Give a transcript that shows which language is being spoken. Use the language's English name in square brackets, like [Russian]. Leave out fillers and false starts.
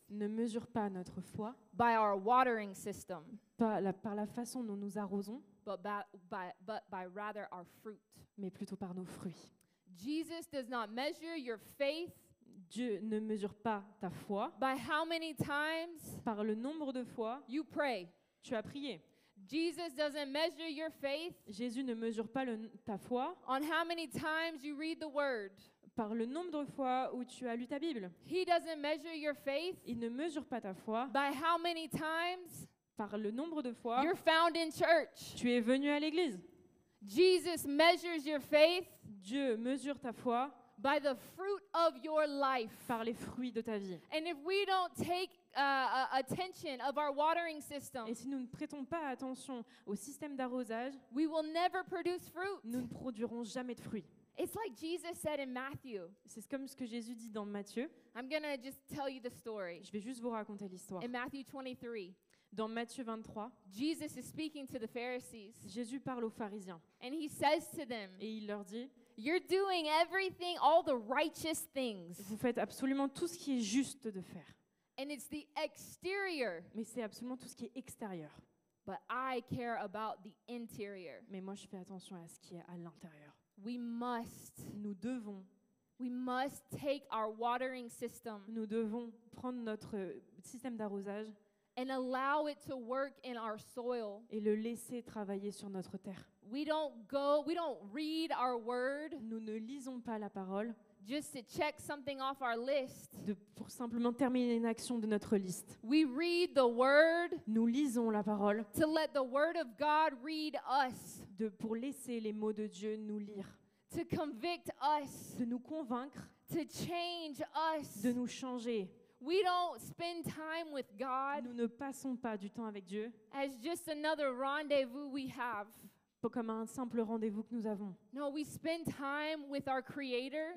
[French] ne mesure pas notre foi [English] by our watering system, [French] par la façon dont nous arrosons, [English] but by rather our fruit. [French] mais plutôt par nos fruits. [English] Jesus does not measure your faith [French] Dieu ne mesure pas ta foi [English] by how many times [French] par le nombre de fois [English] you pray. [French] tu as prié. [English] Jesus doesn't measure your faith [French] Jésus ne mesure pas ta foi [English] on how many times you read the word. [French] par le nombre de fois où tu as lu ta Bible. [English] He doesn't measure your faith [French] Il ne mesure pas ta foi [English] by how many times [French] par le nombre de fois [English] you're found in church. [French] tu es venu à l'église. [English] Jesus measures your faith [French] Dieu mesure ta foi [English] by the fruit of your life. [French] par les fruits de ta vie. [English] And if we don't take attention of our watering system, [French] Et si nous ne prêtons pas attention au système d'arrosage, [English] we will never produce fruit. [French] nous ne produirons jamais de fruits. [English] It's like Jesus said in Matthew. [French] C'est comme ce que Jésus dit dans Matthieu. [English] I'm going to just tell you the story. [French] Je vais juste vous raconter l'histoire. [English] In Matthew 23, [French] Dans Matthieu 23, [English] Jesus is speaking to the Pharisees, [French] Jésus parle aux pharisiens [English] and he says to them, [French] et il leur dit [English] you're doing everything, all the righteous things, [French] « Vous faites absolument tout ce qui est juste de faire, [English] and it's the exterior, [French] mais c'est absolument tout ce qui est extérieur. [English] but I care about the interior. [French] Mais moi, je fais attention à ce qui est à l'intérieur. [English] We must [French] Nous devons [English] take our watering system [French] prendre notre système d'arrosage [English] and allow it to work in our soil. [French] et le laisser travailler sur notre terre. [English] We don't read our word [French] Nous ne lisons pas la parole [English] just to check something off our list. [French] pour simplement terminer une action de notre liste. [English] We read the word [French] Nous lisons la parole [English] to let the word of God read us, [French] pour laisser les mots de Dieu nous lire, [English] to convict us, [French] de nous convaincre, [English] to change us. [French] de nous changer. [English] We don't spend time with God [French] Nous ne passons pas du temps avec Dieu [English] as just another rendezvous we have. [French] comme un simple rendez-vous que nous avons. [English] No, we spend time with our Creator